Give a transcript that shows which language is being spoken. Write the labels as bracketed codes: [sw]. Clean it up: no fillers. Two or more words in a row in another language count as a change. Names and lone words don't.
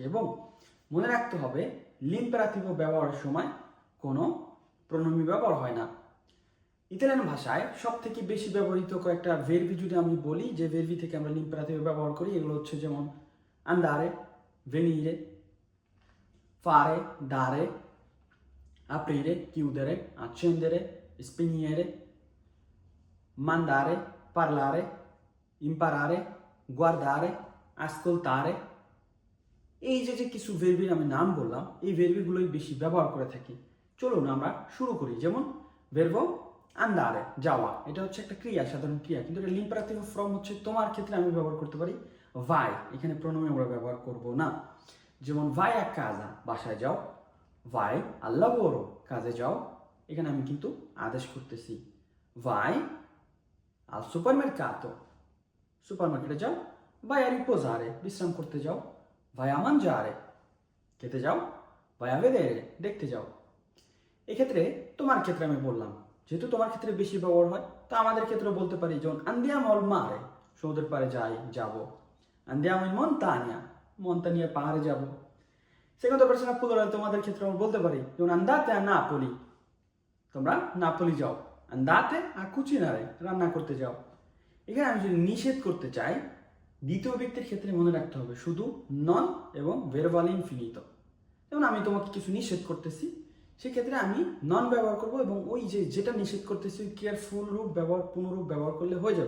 [bn] এবং মনে রাখতে হবে লিম্পারাতিভ ব্যবহারের সময় কোনো প্রণমী ব্যবহার হয় না। ইতালিয়ান ভাষায় সব থেকে বেশি ব্যবহৃত কয়েকটা ভেরবি যদি আমি বলি, যে ভেরবি থেকে আমরা লিম্পারাতিভ ব্যবহার করি, এগুলো হচ্ছে যেমন [it] andare, venire, fare, dare, aprire, chiudere, accendere, spegnere, mandare, parlare, imparare, guardare, ascoltare। [bn] এই যে কিছু ভেরবির আমি নাম বললাম, এই ভেরবিগুলোই বেশি ব্যবহার করে থাকি। চলুন আমরা শুরু করি। যেমন [it] verbo andare, [bn] যাওয়া, এটা হচ্ছে একটা ক্রিয়া, সাধারণ ক্রিয়া, কিন্তু এটা লিম্পারাতিভ ফর্ম হচ্ছে তোমার ক্ষেত্রে আমি ব্যবহার করতে পারি ভাই, এখানে প্রণমে আমরা ব্যবহার করব না। [it] যেমন ভাই a casa, [bn] বাসায় যাও, [it] ভাই al lavoro, [bn] কাজে যাও, এখানে আমি কিন্তু আদেশ করতেছি। [it] ভাই al supermercato, [bn] সুপারমার্কেটে যাও, [it] vai a riposare, [bn] বিশ্রাম করতে যাও, [it] vai a mangiare, [bn] খেতে যাও, [it] vai a vedere, [bn] দেখতে যাও। এক্ষেত্রে তোমার ক্ষেত্রে আমি বললাম, যেহেতু তোমার ক্ষেত্রে বেশি ব্যবহার হয়, তো আমাদের ক্ষেত্রে বলতে পারি যেমন [it] andiamo al mare, [bn] সমুদ্রের পাড়ে যাই, যাব, [it] andiamo in montagna, [bn] মন্তানিয়া পাহাড়ে যাব। [en] second person plural [bn] তোমাদের ক্ষেত্রে আমরা বলতে পারি যেমন [it] andate a Napoli, [bn] তোমরা নাপোলি যাও, [it] andate a cucinare, [bn] রান্না করতে যাও। এখানে আমি যদি নিষেধ করতে চাই, দ্বিতীয় ব্যক্তির ক্ষেত্রে মনে রাখতে হবে শুধু নন এবং [it] verbale infinito. [bn] যেমন আমি তোমাকে কিছু নিষেধ করতেছি, সেক্ষেত্রে আমি নন ব্যবহার করব, এবং ওই যেটা নিষেধ করতেছি কেয়ারফুল রূপ ব্যবহার, পুনরূপ ব্যবহার করলে হয়ে যাবে।